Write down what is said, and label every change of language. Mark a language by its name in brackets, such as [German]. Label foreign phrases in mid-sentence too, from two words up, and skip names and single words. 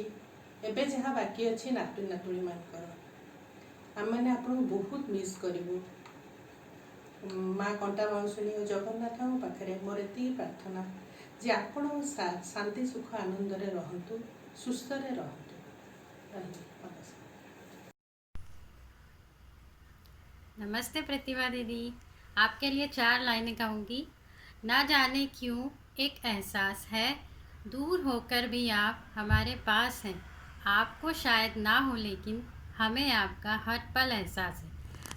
[Odia] ଏବେ ଯାହା ବାକି ଅଛି ନାତୁଣୀ ନାତୁଣୀମାନଙ୍କର। ଆମମାନେ ଆପଣଙ୍କୁ ବହୁତ ମିସ୍ କରିବୁ। ମା କଣ୍ଟା ମାଉସୀ ଓ ଜଗନ୍ନାଥଙ୍କ ପାଖରେ ମୋର ଏତିକି ପ୍ରାର୍ଥନା ଯେ ଆପଣ ଶାନ୍ତି ସୁଖ ଆନନ୍ଦରେ ରହନ୍ତୁ, ସୁସ୍ଥରେ ରହନ୍ତୁ। [Hindi] नमस्ते प्रतिभा दीदी। आपके लिए 4 लाइनें कहूँगी। ना जाने क्यों एक एहसास है, दूर होकर भी आप हमारे पास हैं। आपको शायद ना हो लेकिन हमें आपका हर पल एहसास है।